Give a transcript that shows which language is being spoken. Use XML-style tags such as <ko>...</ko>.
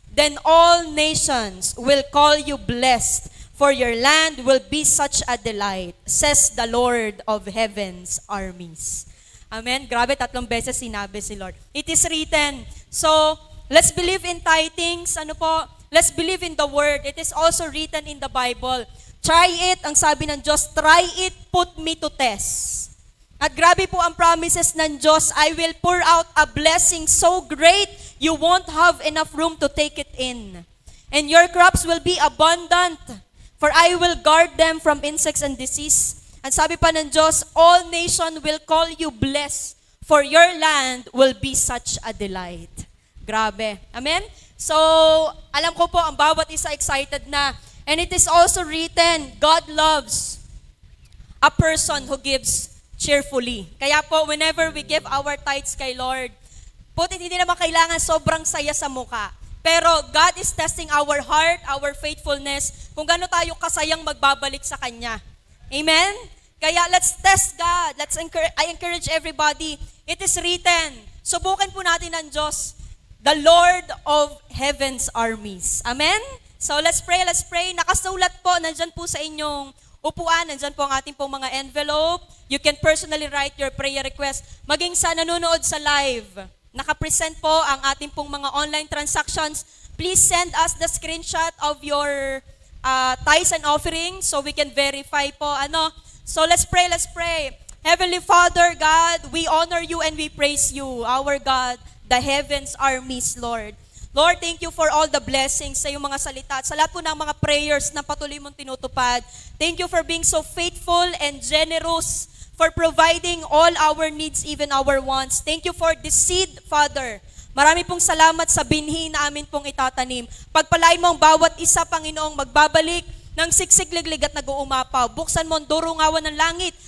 <en>Then all nations will call you blessed, for your land will be such a delight, says the Lord of heaven's armies. Amen.</en> <tl>Grabe, 3 beses sinabi si Lord.</tl> <en>It is written. So, let's believe in tithings.</en> <tl>Ano po?</tl> <en>Let's believe in the word. It is also written in the Bible. Try it.</en> <tl>Ang sabi ng Diyos,</tl> <en>try it, put me to test.</en> <tl>At grabe po ang promises ng Diyos.</tl> <en>I will pour out a blessing so great, you won't have enough room to take it in. And your crops will be abundant, for I will guard them from insects and disease.</en> <tl>Ang sabi pa ng Diyos,</tl> <en>all nation will call you blessed, for your land will be such a delight.</en> <tl>Grabe. Amen? So, alam ko po, ang bawat isa excited na.</tl> <en>And it is also written, God loves a person who gives cheerfully.</en> <tl>Kaya po,</tl> <en>whenever we give our tithes</en> <tl>kay Lord, hindi naman kailangan sobrang saya sa mukha. Pero</tl> <en>God is testing our heart, our faithfulness,</en> <tl>kung gaano tayo kasayang magbabalik sa Kanya. Amen?</tl> <en>Kaya let's test God. I encourage everybody. It is written.</en> <tl>Subukan po natin ng Diyos,</tl> <en>the Lord of heaven's armies. Amen? So let's pray.</en> <tl>Nakasulat po, nandyan po sa inyong upuan, nandyan po ang ating pong mga envelope.</tl> <en>You can personally write your prayer request.</en> <tl>Maging sa nanonood sa live, nakapresent po ang ating pong mga online transactions.</tl> <en>Please send us the screenshot of your tithes and offerings so we can verify po. So let's pray. Heavenly Father, God, we honor you and we praise you, our God, the heavens armies, Lord.</en> <tl>Lord,</tl> <en>thank you for all the blessings</en> <tl>sa iyong mga salita at sa lahat po ng mga prayers na patuloy mong tinutupad.</tl> <en>Thank you for being so faithful and generous, for providing all our needs, even our wants. Thank you for this seed, Father.</en> <tl>Marami pong salamat sa binhi na amin pong itatanim. Pagpalain mo ang bawat isa, Panginoong, magbabalik ng siksik-liglig at nag-uumapaw. Buksan mo ang durungawan ng langit.</tl>